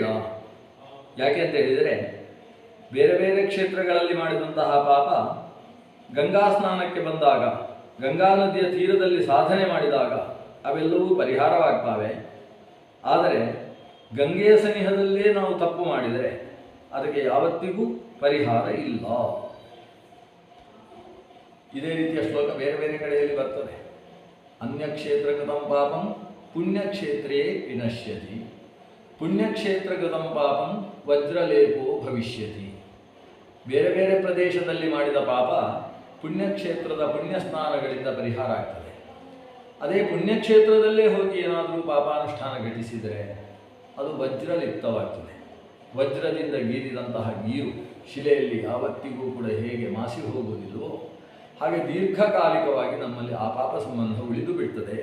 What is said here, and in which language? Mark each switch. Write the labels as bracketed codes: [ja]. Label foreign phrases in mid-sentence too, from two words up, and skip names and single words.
[kn] ಯಾಕೆ ಅಂತ ಹೇಳಿದರೆ, ಬೇರೆ ಬೇರೆ ಕ್ಷೇತ್ರಗಳಲ್ಲಿ ಮಾಡಿದಂತಹ ಪಾಪ ಗಂಗಾ ಸ್ನಾನಕ್ಕೆ ಬಂದಾಗ, ಗಂಗಾ ನದಿಯ ತೀರದಲ್ಲಿ ಸಾಧನೆ ಮಾಡಿದಾಗ ಅವೆಲ್ಲವೂ ಪರಿಹಾರವಾಗ್ತವೆ. ಆದರೆ ಗಂಗೆಯ ಸನಿಹದಲ್ಲೇ ನಾವು ತಪ್ಪು ಮಾಡಿದರೆ ಅದಕ್ಕೆ ಯಾವತ್ತಿಗೂ ಪರಿಹಾರ ಇಲ್ಲ. ಇದೇ ರೀತಿಯ ಶ್ಲೋಕ ಬೇರೆ ಬೇರೆ ಕಡೆಯಲ್ಲಿ ಬರ್ತದೆ. [sa] ಅನ್ಯಕ್ಷೇತ್ರಕೃತಂ ಪಾಪಂ ಪುಣ್ಯಕ್ಷೇತ್ರೇ ವಿನಶ್ಯತಿ, ಪುಣ್ಯಕ್ಷೇತ್ರಕೃತಂ ಪಾಪಂ ವಜ್ರಲೇಪೋ ಭವಿಷ್ಯತಿ. [kn] ಬೇರೆ ಬೇರೆ ಪ್ರದೇಶದಲ್ಲಿ ಮಾಡಿದ ಪಾಪ ಪುಣ್ಯಕ್ಷೇತ್ರದ ಪುಣ್ಯಸ್ನಾನಗಳಿಂದ ಪರಿಹಾರ ಆಗ್ತದೆ. ಅದೇ ಪುಣ್ಯಕ್ಷೇತ್ರದಲ್ಲೇ ಹೋಗಿ ಏನಾದರೂ ಪಾಪಾನುಷ್ಠಾನ ಘಟಿಸಿದರೆ ಅದು ವಜ್ರಲಿಪ್ತವಾಗ್ತದೆ. ವಜ್ರದಿಂದ ಗೀರಿದಂತಹ ಗೀರು ಶಿಲೆಯಲ್ಲಿ ಯಾವತ್ತಿಗೂ ಕೂಡ ಹೇಗೆ ಮಾಸಿ ಹೋಗುವುದಿಲ್ಲವೋ ಹಾಗೆ ದೀರ್ಘಕಾಲಿಕವಾಗಿ ನಮ್ಮಲ್ಲಿ ಆ ಪಾಪ ಸಂಬಂಧ ಉಳಿದು ಬಿಡ್ತದೆ.